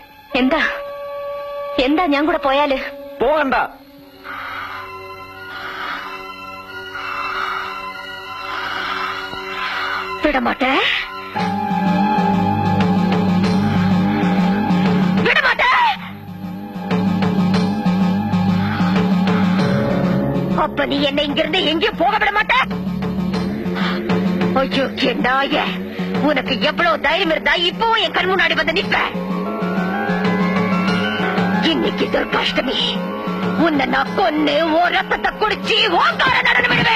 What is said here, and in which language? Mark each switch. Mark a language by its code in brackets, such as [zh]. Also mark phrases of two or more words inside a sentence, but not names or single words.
[ml] എന്താ എന്താ ഞാൻ കൂടെ പോയാല്? പോകണ്ട. [ta] விடமாட்டே, விடமாட்டே. அப்ப நீ என்ன இங்கிருந்து எங்கேயும் போக விட மாட்ட? ஐயோ நாய, உனக்கு எவ்வளவு தைரியம் இருந்தா இப்பவும் என் கண் முன்னாடி வந்து நிற்ப? இன்னைக்கு துர்காஷ்டமி, உன்னை நான் கொன்னு ஓ ரத்தத்தை குடிச்சு ஓங்கார நடனம்